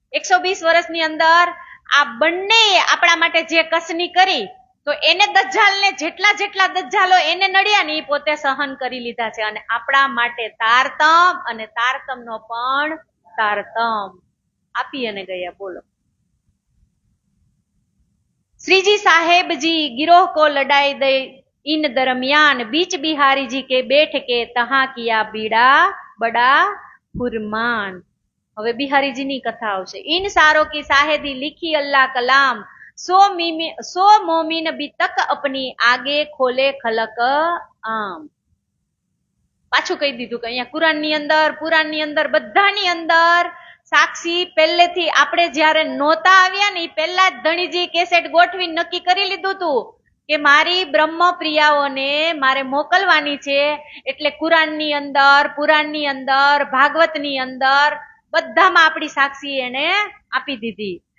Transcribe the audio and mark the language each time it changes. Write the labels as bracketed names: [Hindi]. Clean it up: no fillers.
[Gujarati] 120 વર્ષની અંદર આ બંને આપણા માટે જે કસની કરી તો એને દજ્જાલને જેટલા દજ્જાલો એને નડ્યા ને એ પોતે સહન કરી લીધા છે અને આપણા માટે તારતમ અને તારતમનો પણ તારતમ આપી અને ગયા. બોલો. [Hindi] श्रीजी साहेब जी गिरोह को लड़ाई दे इन दरमियान बीच बिहारी जी के बैठ के तहा किया बीड़ा बड़ा फुरमान. [Gujarati] હવે બિહારીજીની કથા આવશે. [Hindi] इन सारों की शाहिदी लिखी अल्लाह कलाम सो मोमिन भी तक अपनी आगे खोले खलक आम. [Gujarati] પાછું કહી દીધું કે અહીંયા કુરાનની અંદર પુરાણની અંદર બધાની અંદર સાક્ષી પહેલેથી આપણે જયારે નહોતા આવ્યા ને પહેલા જ ધણીજી કેસેટ ગોઠવી નક્કી કરી લીધું હતું કે મારી બ્રહ્મ પ્રિયાઓને મારે મોકલવાની છે, એટલે કુરાનની અંદર પુરાણની અંદર ભાગવતની અંદર બધામાં આપણી સાક્ષી એને આપી દીધી.